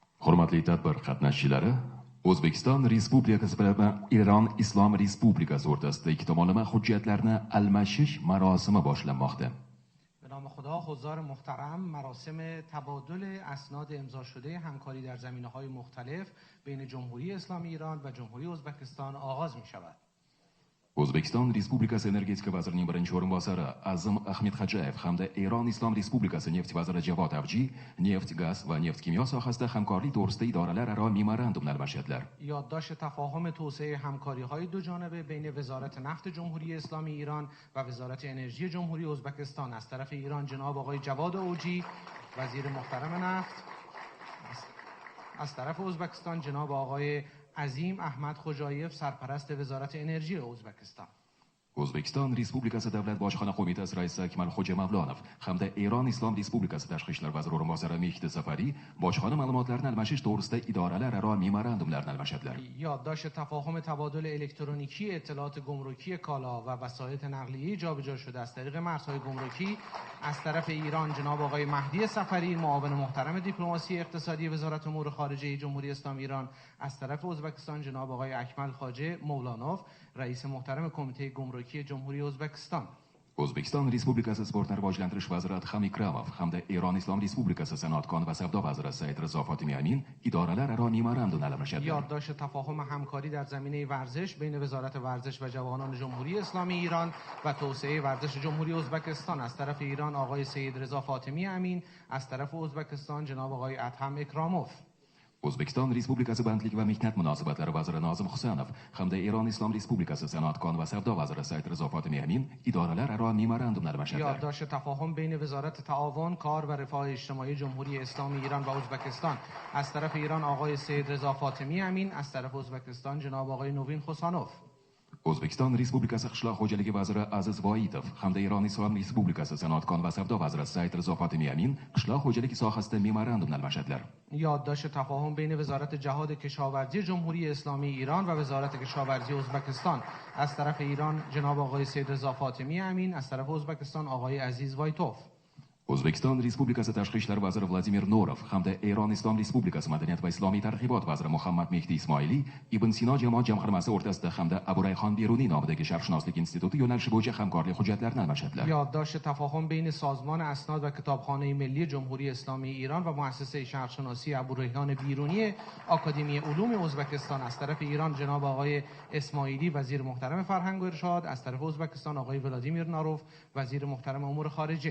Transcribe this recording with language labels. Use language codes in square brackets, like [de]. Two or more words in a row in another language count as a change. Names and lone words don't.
[uz] Hurmatli tadbir qatnashchilari, O'zbekiston Respublikasi bilan Iron Islom Respublikasi o'rtasida ikki tomonlama hujjatlarni almashish marosimi boshlanmoqda. [fa] به نام خدا، حضار محترم، مراسم تبادل اسناد امضا شده همکاری در زمینه‌های مختلف بین جمهوری اسلامی ایران و جمهوری ازبکستان آغاز می‌شود. [uz] O'zbekiston Respublikasi energetika vazirining birinchi o'rinbosari Azim Ahmedxo'jayev hamda Eron Islom Respublikasi neft vaziri Javod Avji neft, gaz va neft kimyo sohasida hamkorlik to'g'risida idoralararo memorandumlar almashadilar. [fa] یادداشت تفاهم توسعه همکاری‌های دو جانبه بین وزارت نفت جمهوری اسلامی ایران و وزارت انرژی جمهوری ازبکستان از طرف ایران جناب آقای جواد اوجی وزیر محترم نفت، از طرف ازبکستان جناب آقای عظیم احمد خوجایف سرپرست وزارت انرژی ازبکستان. [uz] O'zbekiston Respublikasi Davlat bojxona qo'mitasi raisi Akmal Xo'jamavlonov hamda Eron Islom Respublikasi Tashqi ishlar vaziri o'rinbosari Mehdi Safari bojxona ma'lumotlarini almashish to'g'risida idoralararo memorandumlarni almashadilar. [fa] یادداشت تفاهم تبادل الکترونیکی اطلاعات گمرکی کالا و وسایط نقلیه جابجا شده از طریق مرزهای گمرکی از طرف ایران جناب آقای مهدی سفری معاون محترم دیپلماسی اقتصادی وزارت امور خارجه جمهوری اسلامی ایران، از طرف ازبکستان جناب آقای اکمل خواجه مولانوف رئیس محترم کمیته گمرکی جمهوری ازبکستان. [uz] O'zbekiston Respublikasi Sportni rivojlantirish vaziri Adham Ikramov hamda Eron Islom Respublikasi Sanoat-kon va savdo vaziri Said Rizo Fotimi Amin idoralararo memorandum almashadilar. [fa] یادداشت تفاهم همکاری در زمینه ورزش بین وزارت ورزش و جوانان جمهوری اسلامی ایران و توسعه ورزش جمهوری ازبکستان از طرف ایران آقای سید رضا فاطمی امین، از طرف ازبکستان جناب آقای ادهم اکراموف. [uz] O'zbekiston Respublikasi Bandlik va mehnat munosabatlari vaziri Nozim Husanov hamda Eron Islom Respublikasi Sanoat-kon va savdo vaziri Said Rizo Fotimi Amin idoralararo memorandumlar almashadilar. [fa] یادداشت تفاهم بین وزارت تعاون، کار و رفاه اجتماعی جمهوری اسلامی ایران و ازبکستان از طرف ایران آقای سید رضا فاطمی امین، از طرف ازبکستان جناب آقای نوین خوسانوف. [uz] O'zbekiston Respublikasi Qishloq xo'jaligi vaziri Aziz Voitov hamda Eron Islom Respublikasi Sanoat-kon va savdo vaziri Said Rizo Fotimi Amin qishloq xo'jaligi sohasida memorandum almashadilar. [fa] یادداشت تفاهم بین وزارت جهاد کشاورزی جمهوری اسلامی ایران و وزارت کشاورزی ازبکستان از طرف ایران جناب آقای سید رضا فاطمی امین، از طرف ازبکستان آقای عزیز وایتوف. [uz] O'zbekiston Respublikasi Tashqi ishlar vaziri Vladimir Norov hamda Eron Islom Respublikasi madaniyat va islomiy targ'ibot vaziri Muhammad Mehdi Ismoili Ibn Sino jamoat jamg'armasi o'rtasida hamda Abu Rayhon Beruniy nomidagi sharqshunoslik instituti yo'nalishi bo'yicha hamkorlik hujjatlarini almashadilar. [fa] یادداشت تفاهم بین سازمان اسناد و کتابخانه ملی جمهوری اسلامی ایران و مؤسسه شرقشناسی ابو ریحان بیرونی آکادمی علوم ازبکستان از طرف ایران جناب آقای اسماعیلی وزیر محترم فرهنگ و ارشاد، از طرف ازبکستان آقای ولادیمیر ناروف وزیر محترم امور خارجه.